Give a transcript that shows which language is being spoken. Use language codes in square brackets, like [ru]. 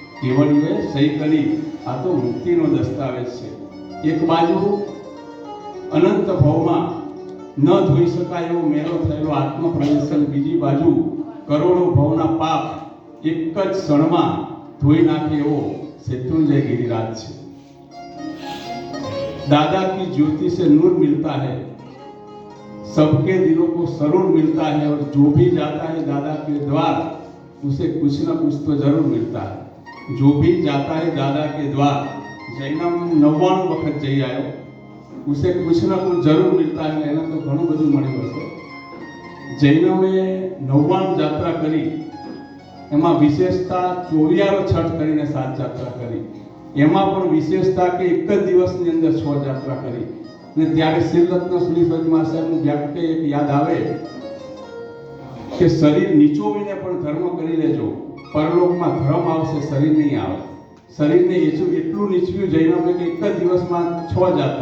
[gu] કેવળીઓએ સહી કરી આ તો મુક્તિનો દસ્તાવેજ છે. એક બાજુ અનંત ભવમાં ન ધોઈ શકાય એવો મેલો થયેલો આત્મપ્રદર્શન, બીજી બાજુ કરોડો ભવના પાપ એક જ ક્ષણમાં ધોઈ નાખે એવો શેત્રુંજય गिरिराज છે. [hi] दादा की ज्योति से नूर मिलता है, सबके दिलों को सरूर मिलता है, और जो भी जाता है दादा के द्वार उसे कुछ न कुछ तो जरूर मिलता है. जो भी जाता है दादा के द्वार, जैनम 99 [gu] વખત જઈ આવ્યો, [hi] उसे कुछ न कुछ जरूर मिलता है. [gu] એને તો ઘણું બધું મળ્યું હશે. જૈનમે 99 જાત્રા કરી, એમાં વિશેષતા 94 છઠ કરીને 7 જાત્રા કરી. એમાં પણ વિશેષતા કે એક જ દિવસની અંદર 6 જાત્રા કરી. ને ત્યારે શ્રીરત્ન સુરીશ્વરી મહાસાહેબનું વ્યાખ્ય એક યાદ આવે કે શરીર નીચોવીને પણ ધર્મ કરી લેજો, પરલોકમાં ધર્મ આવશે, શરીર નહીં આવે. શરીરને એટલું નીચવ્યું જૈનોએ કે એક જ દિવસમાં 6 જાત્રા.